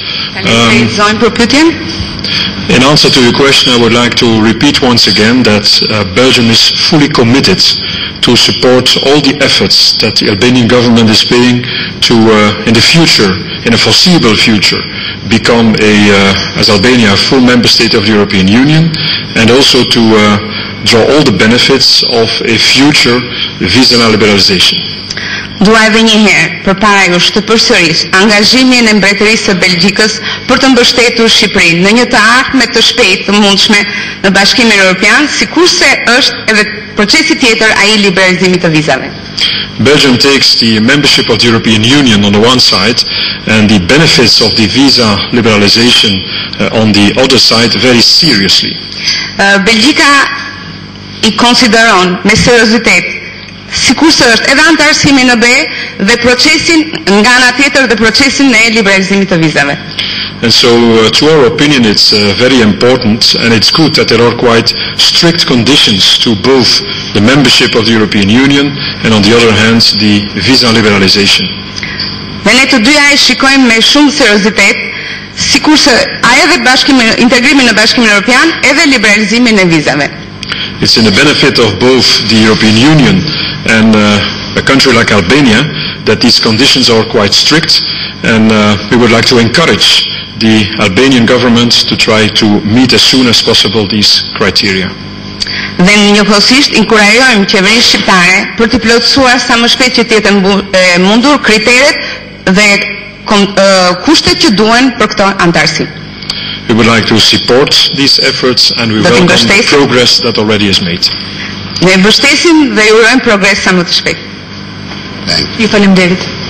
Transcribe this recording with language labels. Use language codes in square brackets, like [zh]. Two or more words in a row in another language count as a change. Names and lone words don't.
[en] In answer to your question, I would like to repeat once again that Belgium is fully committed to support all the efforts that the Albanian government is paying to, in the future, in a foreseeable future, become as Albania, a full member state of the European Union, and also to draw all the benefits of a future visa liberalization. [sq] Dua edhe një herë përpara jush të përsëris angazhimin e Mbretërisë së Belgjikës për të mbështetur Shqipërinë në një të ardhme të shpejtë të mundshme në Bashkimin Evropian, sikurse është edhe procesi tjetër ai I liberalizimit të vizave. [en] Belgium takes the membership of the European Union on the one side and the benefits of the visa liberalization on the other side very seriously. [sq] Belgjika I konsideron me seriozitet sikurse është edhe antarësimi në BE dhe procesin nga ana tjetër dhe procesin e liberalizimit të vizave. [en] And so, to our opinion, it's very important, and it's good that there are quite strict conditions to both the membership of the European Union and, on the other hand, the visa liberalization. [sq] Dhe ne të dyja e shikojmë me shumë seriozitet, sikurse edhe integrimin në Bashkimin Evropian, edhe liberalizimin e vizave. [en] It's in the benefit of both the European Union and a country like Albania that these conditions are quite strict, and we would like to encourage the Albanian government to try to meet as soon as possible these criteria. [sq] Dhe njëkohësisht inkurajojmë qeverinë shqiptare për të plotësuar sa më shpejt që të jetë mundur kriteret dhe kushtet që duhen për këtë antarësi. [en] We would like to support these efforts, and we welcome the progress that already is made. [sq] Ne mbështesim dhe urojmë progres sa më të shpejt. Ju faleminderit.